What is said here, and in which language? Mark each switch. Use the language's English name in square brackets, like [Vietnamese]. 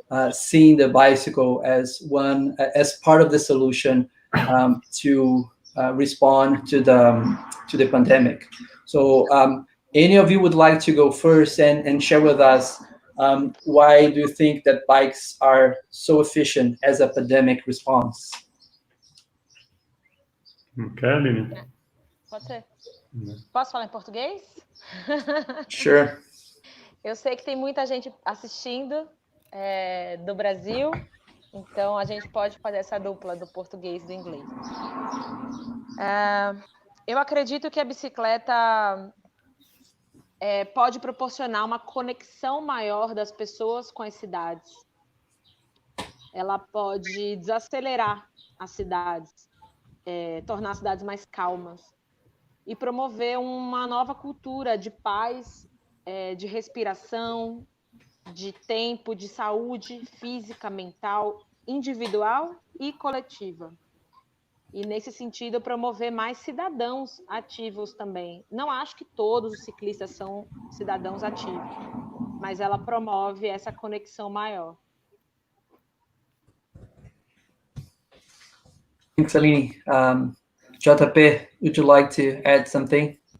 [English] seeing the bicycle as part of the solution to respond to the pandemic. So any of you would like to go first and share with us why do you think that bikes are so efficient as a pandemic response? Ok, Aline. [Portuguese] Pode ser. Posso falar em português? [English] Sure. [Portuguese] Eu sei que tem muita gente assistindo do Brasil, então a gente pode fazer essa dupla do português e do inglês. Eu acredito que a bicicleta pode proporcionar uma conexão maior das pessoas com as cidades. Ela pode desacelerar as cidades, tornar as cidades mais calmas e promover uma nova cultura de paz, de respiração, de tempo, de saúde física, mental, individual e coletiva. E, nesse sentido, promover mais cidadãos ativos também. Não acho que todos os ciclistas são cidadãos ativos, mas ela promove essa conexão maior. [English] Thanks, Aline. JP, would you like to add something?